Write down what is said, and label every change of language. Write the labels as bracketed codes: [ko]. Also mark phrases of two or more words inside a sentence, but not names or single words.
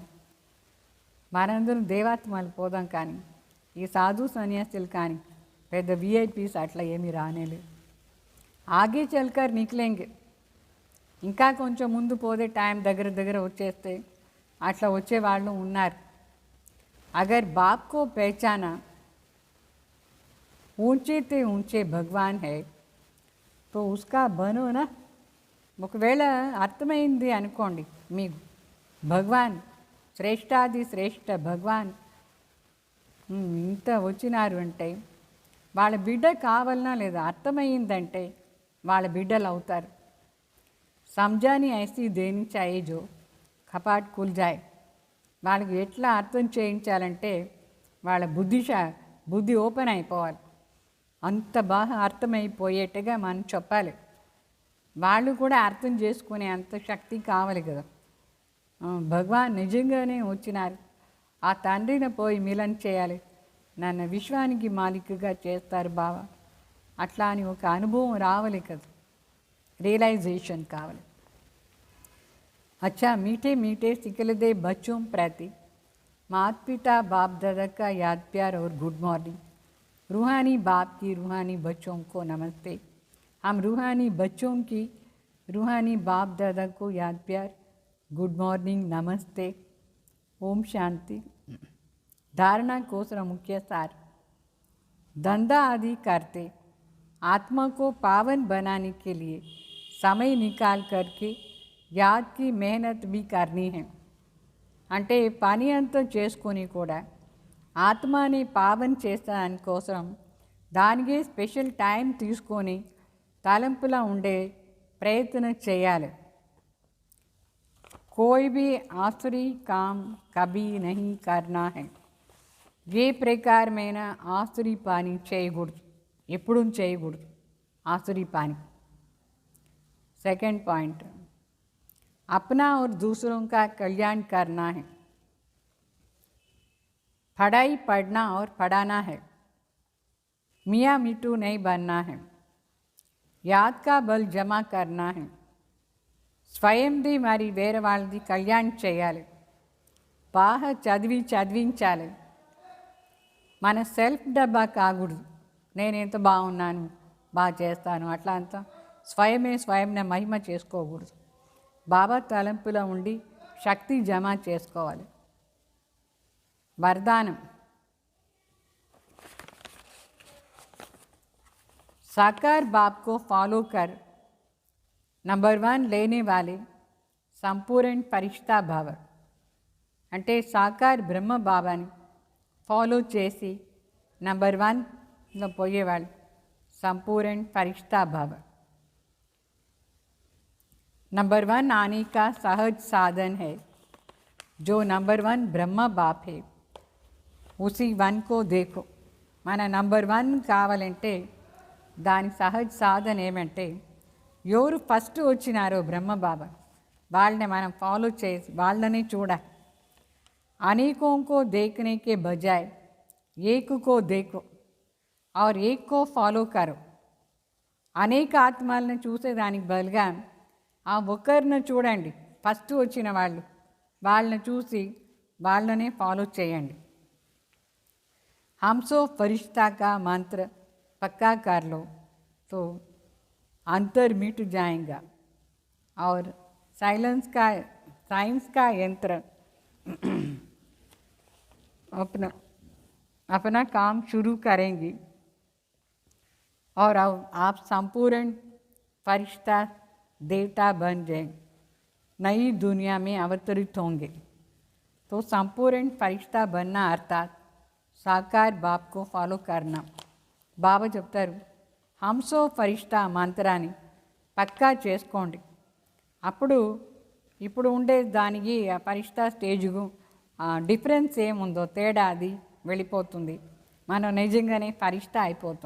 [te] మనందరం దేవాత్మలు పోదాం, కానీ ఈ సాధు సన్యాసులు కానీ పెద్ద విఐపీస్ అట్లా ఏమీ రానేలేదు. [hi] आगे चलकर निकलेंगे, [te] ఇంకా కొంచెం ముందు పోతే టైం దగ్గర దగ్గర వచ్చేస్తే అట్లా వచ్చేవాళ్ళు ఉన్నారు. [hi] अगर बाप को पहचाना, ऊँचे ते ऊँचे भगवान है तो उसका बनो ना. [te] ఒకవేళ అర్థమైంది అనుకోండి మీకు, భగవాన్ శ్రేష్టాది శ్రేష్ఠ భగవాన్ ఇంత వచ్చినారు అంటే వాళ్ళ బిడ్డ కావాలన్నా లేదా, అర్థమైందంటే వాళ్ళ బిడ్డలు అవుతారు. [hi] समझानी ऐसी देनी चाहिए जो कपाट खुल जाए. [te] వాళ్ళకి ఎట్లా అర్థం చేయించాలంటే వాళ్ళ బుద్ధి ఓపెన్ అయిపోవాలి. అంత బాగా అర్థమైపోయేట్టుగా మనం చెప్పాలి. వాళ్ళు కూడా అర్థం చేసుకునే అంత శక్తి కావాలి కదా. భగవాన్ నిజంగానే వచ్చినారు, ఆ తండ్రిని పోయి మిలన్ చేయాలి, నన్ను విశ్వానికి మాలికగా చేస్తారు బావా, అట్లా అని ఒక అనుభవం రావాలి కదా, రియలైజేషన్ కావాలి. [hi] अच्छा मीठे मीठे सिकलदे बच्चों प्रति माता पिता बाप दादा का याद प्यार और [en] good morning. [hi] रूहानी बाप की रूहानी बच्चों को नमस्ते. हम रूहानी बच्चों की रूहानी बाप दादा को याद प्यार, [en] good morning, [hi] नमस्ते, ओम शांति. धारणा कोसर मुख्य सार. धंधा आदि करते आत्मा को पावन बनाने के लिए समय निकाल करके याद की मेहनत भी करनी है. [te] అంటే పని అంతా చేసుకొని కూడా ఆత్మని పావన్ చేసడానికి కోసం దానికి స్పెషల్ టైం తీసుకొని తలంపులా ఉండే ప్రయత్నం చేయాలి. [hi] कोई भी आसुरी काम कभी नहीं करना है. [te] ఏ ప్రకారమైన ఆసురీ పని చేయకూడదు, ఎప్పుడూ చేయకూడదు ఆసురీ పని. [en] second point, [hi] अपना और दूसरों का कल्याण करना है. पढ़ाई पढ़ना और पढ़ाना है, मियाँ मिट्टू नहीं बनना है. याद का बल जमा करना है. [te] స్వయంది మరి వేరే వాళ్ళది కళ్యాణ్ చేయాలి. బాగా చదివించాలి. మన సెల్ఫ్ డబ్బా కాకూడదు, నేను ఎంత బాగున్నాను, బాగా చేస్తాను, అట్లా అంతా స్వయంనే మహిమ చేసుకోకూడదు. బాబా తలంపులో ఉండి శక్తి జమ చేసుకోవాలి. [hi] वरदानम, साकार बाप को फॉलो कर नंबर 1 लेने वाले संपूर्ण फरिश्ता भाव. [te] అంటే సాకార్ బ్రహ్మ బాబాని ఫాలో చేసి నంబర్ 1లో పోయేవాళ్ళు [hi] संपूर्ण फरिश्ता भाव. नंबर 1 आने का सहज साधन है. जो नंबर 1 ब्रह्म बाप है उसी 1 को देखो. [te] మన నంబర్ 1 కావాలంటే దాని సహజ సాధన ఏమంటే ఎవరు ఫస్ట్ వచ్చినారో బ్రహ్మ బాబా వాళ్ళని మనం ఫాలో చేసి వాళ్ళని చూడాలి. [hi] అనేकों को देखने के बजाय एक को देखो और एक को फॉलो करो. [te] అనేక ఆత్మలను చూసేదానికి బదులుగా ఆ ఒక్కరిని చూడండి, ఫస్ట్ వచ్చిన వాళ్ళని చూసి వాళ్ళనే ఫాలో చేయండి. [hi] हमसो फरिश्ता का मंत्र पक्का कर लो तो अंतर मिट जाएगा और साइंस का यंत्र अपना अपना काम शुरू करेंगी और अब आप संपूर्ण फरिश्ता देवता बन जाएंगे, नई दुनिया में अवतरित होंगे। तो संपूर्ण फरिश्ता बनना अर्थात साकार बाप को फॉलो करना। [te] బాబా చెప్తారు, హంసో ఫరిష్తా మంత్రాన్ని పక్కా చేసుకోండి. అప్పుడు ఇప్పుడు ఉండే దానికి ఆ ఫరిష్తా స్టేజ్కు డిఫరెన్స్ ఏముందో తేడా అది వెళ్ళిపోతుంది. మనం నిజంగానే ఫరిష్తా అయిపోతాం.